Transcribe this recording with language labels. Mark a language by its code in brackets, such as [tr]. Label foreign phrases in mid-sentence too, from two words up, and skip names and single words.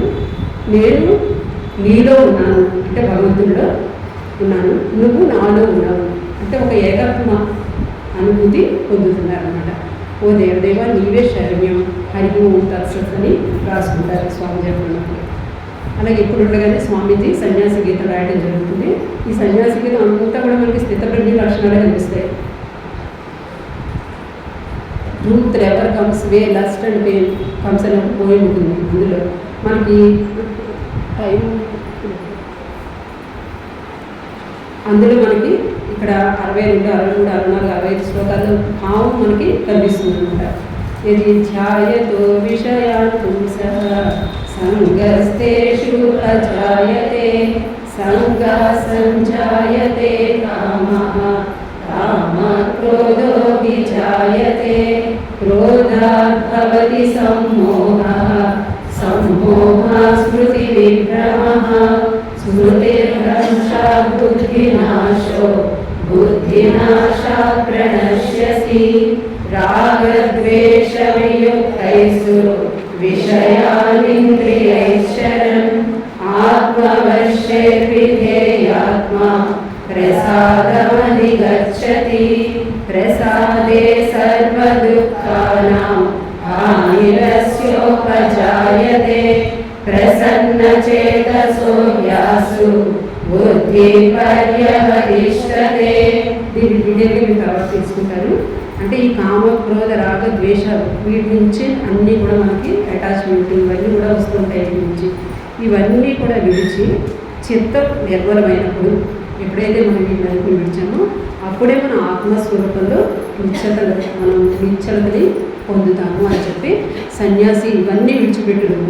[te] నేను నీలో ఉన్నాను అంటే భగవంతుడిలో ఉన్నాను, నువ్వు నాలో ఉన్నావు అంటే ఒక ఏకాత్మ అనుభూతి పొందుతున్నారన్నమాట. ఓ దేవదేవ నీవే శరణ్యం, [sa] హరి ఓం తత్సత్ [te] అని రాసుకుంటారు స్వామి చెప్పినప్పుడు. అలాగే ఇప్పుడు ఉండగానే స్వామీజీ సన్యాసి గీత రాయడం జరుగుతుంది. ఈ సన్యాసి గీతం అంతా కూడా మనకి స్థితప్రజ్ఞ లక్షణాలు కనిపిస్తాయి. [en] truth ever comes way lust and pain comes [te] అని ఒక పోయి ఉంటుంది. అందులో మనకి టైం ఇక్కడ 62, 63, 64, 65 శ్లోకాల్లో భావం మనకి కనిపిస్తుంది అనమాట. [sa] ఇది ధ్యాయతో విషయాన్ పుంసః సంగస్తేషు అజాయతే సంగా సంజాయతే కామః కామాత్ క్రోధో విజాయతే క్రోధాత్ భవతి సమ్మోహః సమ్మోహాత్ స్మృతి విభ్రమః స్మృతిర్భ్రంశాత్ బుద్ధినాశో బుద్ధి विनाशात् प्रणश्यसि रागद्वेषवियुक्तैस्तु विषयानिन्द्रियैश्चरन् आत्मवश्यैर्विधेयात्मा प्रसादमधिगच्छति प्रसादे सर्वदुःखानां हानिरस्योपजायते प्रसन्नचेतसो यासु బుద్ధిపర్యవతిష్టతే. [te] దీన్ని డీటెయిల్గా మీరు తర్వాత తీసుకుంటారు. అంటే ఈ కామ క్రోధ రాగ ద్వేషాలు వీటి నుంచి అన్నీ కూడా మనకి అటాచ్మెంట్ ఇవన్నీ కూడా వస్తుంటాయి. వీటి నుంచి ఇవన్నీ కూడా విడిచి చిత్తం నిర్మలమైనప్పుడు ఎప్పుడైతే మనం వీటిని విడిచామో అప్పుడే మన ఆత్మస్వరూపంలో మనం నిశ్చలతని పొందుతాము అని చెప్పి సన్యాసి ఇవన్నీ విడిచిపెట్టుడు.